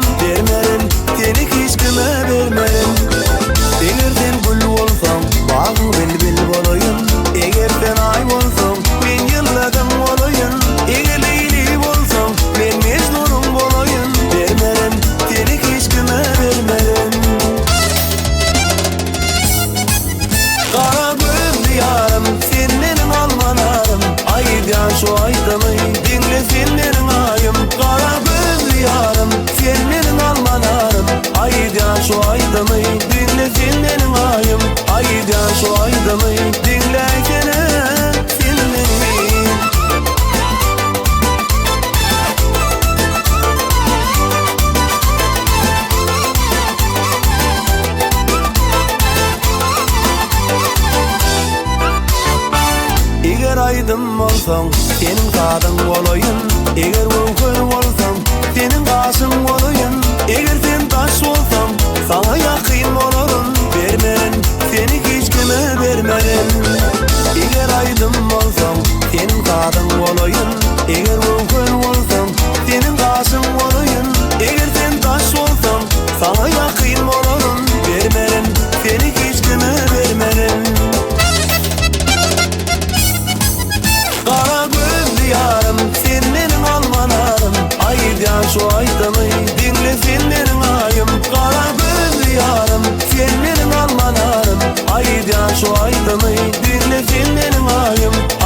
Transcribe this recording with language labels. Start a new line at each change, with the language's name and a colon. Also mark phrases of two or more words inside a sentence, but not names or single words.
Turkmen: Bermerin, seni hiç kime bermerin. Eger sen gül bolsaň, bagy bilbil bolaýyn. Eger sen ay bolsaň, men ýylladım bolaýyn. Eger Leyli bolsaň, men Mecnunum bolaýyn. Bermerin, seni hiç kime bermerin.
Turkish: Kara gözlü yarım, sen benim almanarım. Aydan şu aydamy dinle, sen benim ayım. Kara gözlü yarım, sen benim almanarım. Aydan şu aydamy dinle, sen benim ayım. Aydan şu aydamy dinle, sen benim.
Turkmen: Eger aydym bolsaň, senin kadın bolaýyn. Eger öňkör bolsaň, senin gaşyň bolaýyn. Eger sen taş bolsaň, sana ýakyn bolarym. Bermerin, seni hiç kime bermerin. Eger aydym bolsaň, senin kadın bolaýyn. Eger öňkör bolsaň, senin gaşyň bolaýyn. Eger sen taş bolsaň, sana ýakyn bolarym. Bermerin, seni hiç kime bermerin.
Turkish: Kara gözlü yarım, sen benim almanarım. Aydan şu aydamy dinle, sen benim ayım. Kara gözlü yarım, sen benim almanarım. Aydan şu aydamy dinle, sen benim ayım.